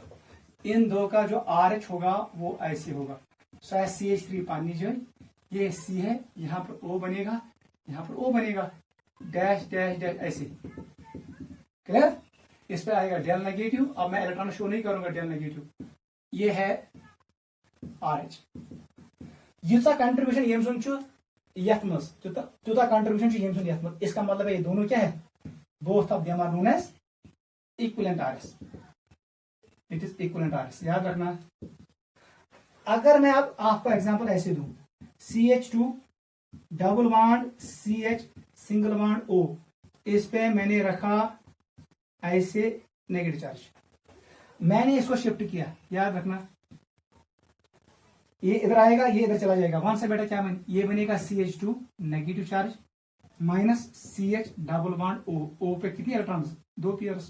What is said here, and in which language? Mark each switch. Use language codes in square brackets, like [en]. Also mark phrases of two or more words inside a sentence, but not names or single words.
[hi] इन दो का जो आरएच होगा वो ऐसे होगा, शायद CH3 पानी जो ये C है, यहां पर O बनेगा, यहां पर O बनेगा, [en] dash dash dash [hi] ऐसे, क्लियर। इस पे आएगा [en] del negative. [hi] अब मैं [en] electron show [hi] नहीं करूंगा [en] del negative, [hi] ये है आरएच। [ks] युता कंट्रीब्यूशन यम सुन यथ मज तुता कंट्रीब्यूशन यम सुन यथ मज, [hi] इसका मतलब है ये दोनों क्या है, [en] Both of them are known as equivalent RS, it is equivalent RS, [hi] याद रखना। अगर मैं अब आपको एग्जांपल ऐसे दूं, CH2 [en] double bond [hi] CH [en] single bond [hi] O, इस पे मैंने रखा ऐसे [en] negative charge, [hi] मैंने इसको शिफ्ट किया, याद रखना ये इधर आएगा, ये इधर चला जाएगा, वहां से बेटा क्या ये बनेगा CH2 [en] negative charge minus [hi] CH [en] double bond [hi] O पे कितने इलेक्ट्रॉन्स, 2 पेयर्स।